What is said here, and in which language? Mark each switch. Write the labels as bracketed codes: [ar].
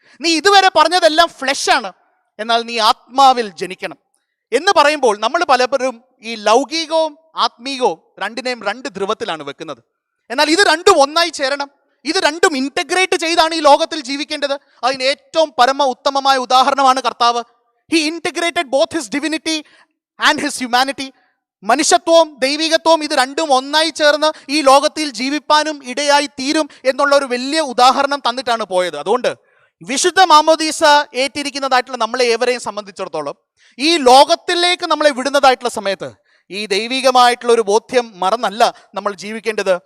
[ml] നീ ഇതുവരെ പറഞ്ഞതെല്ലാം ഫ്ലെഷ് ആണ്, എന്നാൽ നീ ആത്മാവിൽ ജനിക്കണം എന്ന് പറയുമ്പോൾ നമ്മൾ പലപ്പോഴും ഈ ലൗകികവും ആത്മീകവും രണ്ടിനെയും 2 ധ്രുവത്തിലാണ് വെക്കുന്നത്. എന്നാൽ ഇത് രണ്ടും ഒന്നായി ചേരണം. ഇത് രണ്ടും ഇൻറ്റഗ്രേറ്റ് ചെയ്താണ് ഈ ലോകത്തിൽ ജീവിക്കേണ്ടത്. അതിന് ഏറ്റവും പരമ ഉത്തമമായ ഉദാഹരണമാണ് കർത്താവ്. [en] He integrated both his divinity and his humanity. [ml] മനുഷ്യത്വവും ദൈവികത്വവും ഇത് രണ്ടും ഒന്നായി ചേർന്ന് ഈ ലോകത്തിൽ ജീവിപ്പാനും ഇടയായി തീരും എന്നുള്ള ഒരു വലിയ ഉദാഹരണം തന്നിട്ടാണ് പോയത്. അതുകൊണ്ട് വിശുദ്ധ മാമോദീസ ഏറ്റിരിക്കുന്നതായിട്ടുള്ള നമ്മളെ ഏവരെയും സംബന്ധിച്ചിടത്തോളം ഈ ലോകത്തിലേക്ക് നമ്മളെ വിടുന്നതായിട്ടുള്ള സമയത്ത് ഈ ദൈവികമായിട്ടുള്ള ഒരു ബോധ്യം മറന്നല്ല നമ്മൾ ജീവിക്കേണ്ടത്.